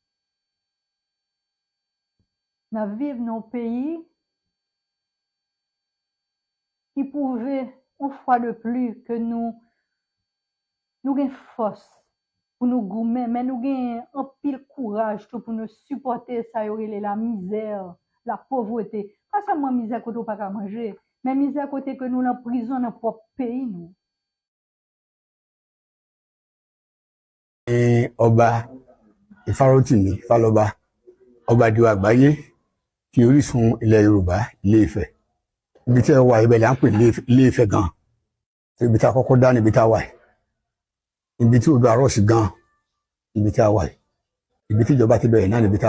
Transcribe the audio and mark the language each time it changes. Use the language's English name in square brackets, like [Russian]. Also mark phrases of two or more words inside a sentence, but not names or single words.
[French] Nous vivons dans un pays qui pouvait, une fois de plus, que nous avons force pour nous gommer, mais nous avons un pile courage pour nous supporter ça, la misère, la pauvreté. Pas seulement misère côté pas qu'à manger, mais misère côté que nous en prison dans notre propre pays. Nous. [Yoruba] Ọba Ìfárótìmí Fálọba ọba ìdíwọ̀ àgbáyé ti orísun ilẹ̀ Yorùbá Ilé-Ifẹ̀ ibi tí ẹ wà ibẹ̀ là ń pè Ilé-Ifẹ̀ gan ibi tí a kọ́kọ́ dá níbi tá a wà ibi tí odò àrọ̀ sí gan ibi tí a wà ibi tí ìjọba ti bẹ̀rẹ̀ náà níbi tá